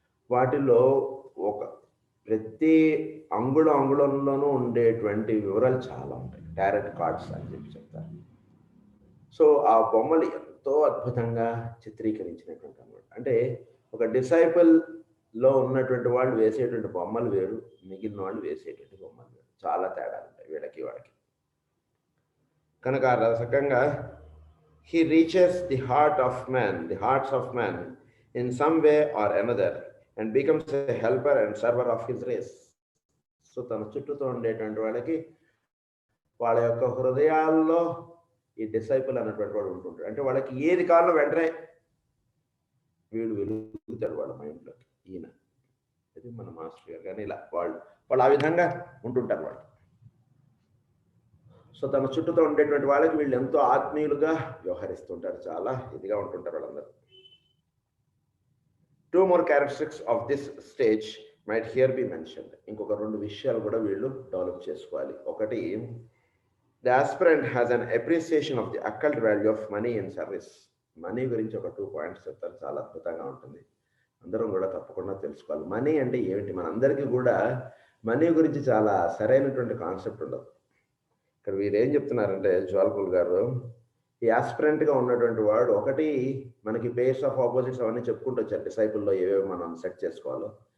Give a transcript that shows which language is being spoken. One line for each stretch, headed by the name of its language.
Telugu: వాటిలో ప్రతి అంగుళంలోనూ ఉండేటువంటి వివరాలు చాలా ఉంటాయి, టారెట్ కార్డ్స్ అని చెప్పి చెప్తారు. సో ఆ బొమ్మలు ఎంతో అద్భుతంగా చిత్రీకరించినటువంటి అన్నమాట. అంటే ఒక డిసైపుల్లో ఉన్నటువంటి వాళ్ళు వేసేటువంటి బొమ్మలు వేరు, మిగిలిన వాళ్ళు వేసేటువంటి బొమ్మలు వేరు, చాలా తేడాలు ఉంటాయి వీళ్ళకి వాడికి. కనుక ఆ రకంగా
English: he reaches the hearts of men in some way or another and becomes a helper and server of his race.
Telugu: So తన చుట్టూతో ఉండేటువంటి వాళ్ళకి వాళ్ళ యొక్క హృదయాల్లో ఈ డిసైపుల్ అన్నటువంటి వాడు ఉంటుంటాడు. అంటే వాళ్ళకి ఏది కావాలో వెంటనే వీడు వెలుగుతాడు వాళ్ళ మైండ్లోకి, ఈయన ఇది మన మాస్టర్ గారు కానీ ఇలా వాళ్ళు ఆ విధంగా ఉంటుంటారు వాళ్ళు. సో తన చుట్టూతో ఉండేటువంటి వాళ్ళకి వీళ్ళు ఎంతో ఆత్మీయులుగా వ్యవహరిస్తుంటారు, చాలా ఇదిగా ఉంటుంటారు వాళ్ళందరూ.
English: 2 more characteristics of this stage might here be mentioned.
Telugu: ఇంకొక 2 విషయాలు కూడా వీళ్ళు డెవలప్ చేసుకోవాలి. ఒకటి,
English: The aspirant has an appreciation of the occult value of money in service.
Telugu: Money గురించి ఒక 2 పాయింట్స్ చెప్తారు, చాలా అద్భుతంగా ఉంటుంది. అందరం కూడా తప్పకుండా తెలుసుకోవాలి. మనీ అంటే ఏమిటి? మనందరికీ కూడా మనీ గురించి చాలా సరైనటువంటి కాన్సెప్ట్ ఉండదు. ఇక్కడ వీరేం చెప్తున్నారంటే జ్వాలకుల్ గారు, ఈ ఆస్పిరెంట్గా ఉన్నటువంటి వాడు ఒకటి మనకి పేర్స్ ఆఫ్ ఆపోజిట్స్ అవన్నీ చెప్పుకుంటూ వచ్చారు, డిసైపుల్లో ఏవేవి మనం సెట్ చేసుకోవాలో.